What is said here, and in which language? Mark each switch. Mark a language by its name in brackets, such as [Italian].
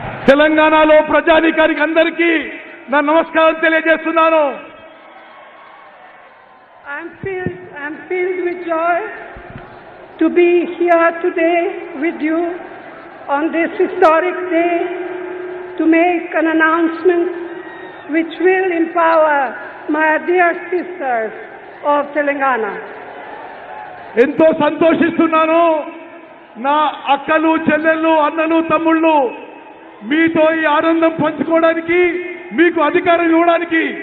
[Telugu] తెలంగాణలో ప్రజానీకానికి అందరికీ నా నమస్కారం తెలియజేస్తున్నాను. [English] I'm filled with joy to be here today with you on this historic day to make an announcement which will empower my dear sisters of Telangana. [Telugu] ఎంతో సంతోషిస్తున్నాను. నా అక్కలు చెల్లెళ్ళు అన్నలు తమ్ముళ్ళు మీతో ఈ ఆనందం పంచుకోవడానికి మీకు అధికారం ఇవ్వడానికి